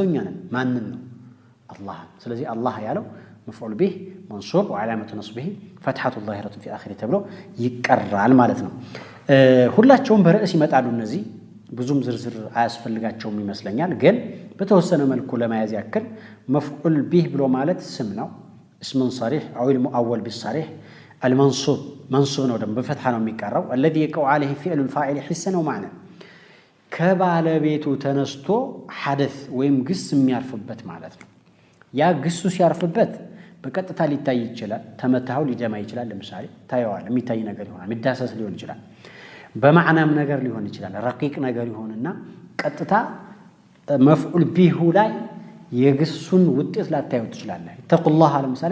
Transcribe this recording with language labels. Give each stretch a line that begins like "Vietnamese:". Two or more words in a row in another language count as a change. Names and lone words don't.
Amharic: እኛ ነን ማንን ነው الله ስለዚህ الله ያለው
Arabic: مفعول به منصوب وعلامه نصبه فتحه الظاهره في اخره
Amharic: ተብሎ ይቀራል ማለት ነው ሁላቸውም በርዕስ ይመጣሉ እነዚህ ብዙም ዝርዝር አያስፈልጋቸውም ይመስለኛል ግን በተወሰነ መልኩ ለማያዝ ያክል
Arabic: مفعول به
Amharic: ብሎ ማለት ስም ነው
Arabic: اسم صريح او المؤول بالصريح المنصوب
Amharic: منصوب ነው ደግሞ በፈትሐ ነው የሚቀራው
Arabic: الذي يقع عليه فعل الفاعل حسا ومعنى
Amharic: ከባለቤቱ ተነስቶ حدث ወይም ግስ የሚያርፍበት ማለት ነው ያ ግሱ ሲያርፍበት በቀጥታ ሊታይ ይችላል ተመታው ሊደማ ይችላል ለምሳሌ ታየዋል የሚታይ ነገር ይሆናል የሚዳሰስ ሊሆን ይችላል በማዕናም ነገር ሊሆን ይችላል ረቂቅ ነገር ይሆንና ቀጥታ
Arabic: مفعول به
Amharic: ላይ የግሱን ውጤት ላታዩ ትችላለህ ተቁላህ ለምሳሌ